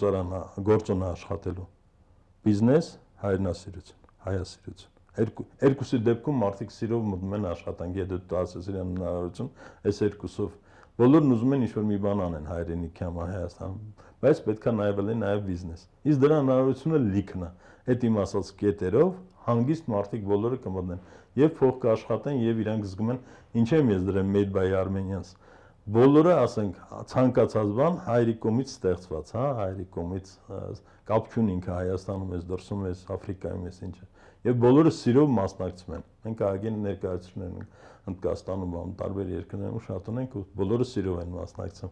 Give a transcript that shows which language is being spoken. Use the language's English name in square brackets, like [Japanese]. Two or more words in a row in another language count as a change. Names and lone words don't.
[Armenian] գործոն աշխատելու, բիզնես, հայրենասիրություն, հայասիրություն, երկուսի դեպքում մարդիկ սիրով մտնում են աշխատանք, եթե դու ասես իրան հնարավորություն, այս երկուսով, բոլորն ուզում են ինչ-որ մի բան անեն հայրենիքի համար Հայաստանում, բայց պետք է նաև լինի նաև բիզնես, իսկ դրա հնարավորությունը լիքն է, այդ իմ ասած կետերով հանգիստ մարդիկ բոլորը կմտնեն եւ փող կաշխատեն եւ իրանք զգում են ինչ եմ ես դրեմ [English] made by Armenians [Armenian] բոլորը ասենք ցանկացած բան հայրի կողմից ստեղծված հա հայրի կողմից կապ չունի ինքը Հայաստանում ես դրսում ես Աֆրիկայում ես ինչը եւ բոլորը սիրով մասնակցում են մենք ագին ներկայացուցիչներ ենք Հնդկաստանում բան տարբեր երկրներում շատ ունենք ու բոլորը սիրով են մասնակցում